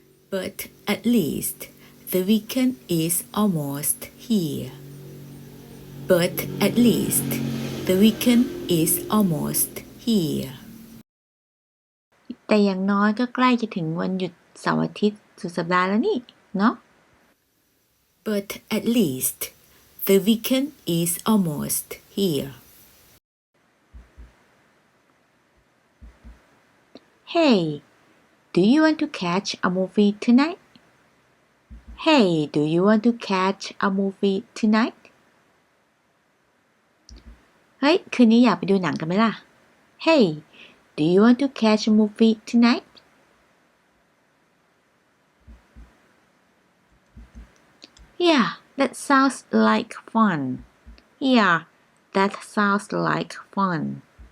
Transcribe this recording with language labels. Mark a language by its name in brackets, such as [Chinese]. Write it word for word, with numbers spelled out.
[English] But at least the weekend is almost here. But at least the weekend is almost here. [Thai] แต่อย่างน้อยก็ใกล้จะถึงวันหยุดเสาร์อาทิตย์สุดสัปดาห์แล้วนี่เนาะ [English] But at least the weekend is almost here. Hey, do you want to catch a movie tonight? Hey, do you want to catch a movie tonight? [Thai] เฮ้ย คืนนี้อยากไปดูหนังกันไหมล่ะ [English] Hey, do you want to catch a movie tonight? Yeah, that sounds like fun. Yeah, that sounds like fun.